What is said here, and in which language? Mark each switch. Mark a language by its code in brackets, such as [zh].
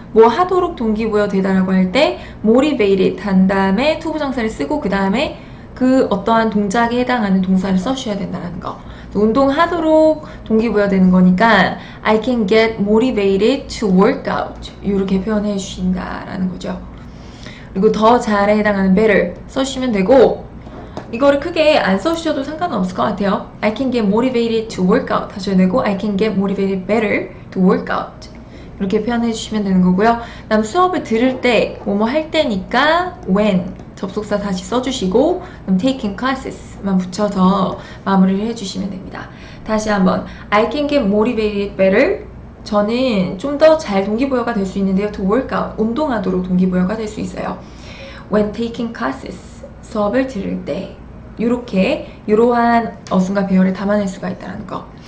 [ko] 뭐 하도록 동기부여 되다라고 할 때 motivated 한 다음에 투부정사를 쓰고 그 다음에 그 어떠한 동작에 해당하는 동사를 써주셔야 된다는 거. 운동하도록 동기부여 되는 거니까 [en] I can get motivated to work out [ko] 이렇게 표현해 주신다라는 거죠. 그리고 더 잘에 해당하는 better 써주시면 되고 이거를 크게 안 써주셔도 상관은 없을 것 같아요. [en] I can get motivated to work out [ko] 하셔야 되고 [en] I can get motivated better to work out [ko] 이렇게 표현해 주시면 되는 거고요. 그다음 수업을 들을 때 뭐뭐 할 때니까 when 접속사 다시 써주시고 그럼 taking classes만 붙여서 마무리를 해주시면 됩니다. 다시 한번 [en] I can get motivated better [ko] 저는 좀 더 잘 동기부여가 될 수 있는데요. [en] to work out [ko] 운동하도록 동기부여가 될 수 있어요. [en] when taking classes [ko] 수업을 들을 때 이러한 어순과 배열을 담아낼 수가 있다는 거.